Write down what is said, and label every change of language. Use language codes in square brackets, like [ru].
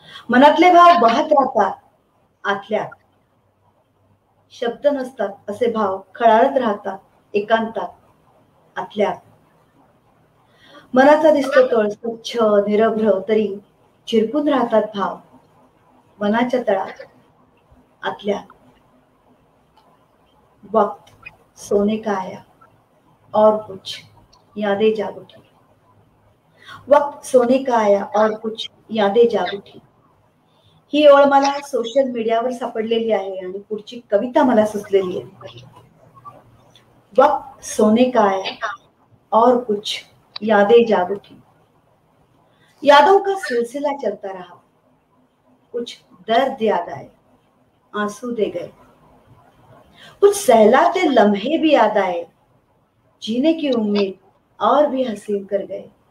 [mr] मनातले भाव वाहत राहतात आतल्यात. शब्द नसतात असे भाव खळाळत राहतात एकांतात, आतल्यात. मनाचा दिसतो तळ स्वच्छ निरभ्र, तरी चिरकून राहतात भाव मनाच्या तळात, आतल्यात. [hi] वक्त सोने का आया और कुछ यादें जाग उठी, वक्त सोने का आया और कुछ यादें जाग उठी. [mr] ही ओळ मला सोशल मीडियावर सापडलेली आहे आणि पुढची कविता मला सुचलेली आहे. [hi] वक्त सोने का आया और कुछ यादें जाग उठी। यादों का सिलसिला चलता रहा, कुछ दर्द याद आए, आंसू दे गए, कुछ सहलाते लम्हे भी याद आए, जीने की उम्मीद और भी हसीन कर गए।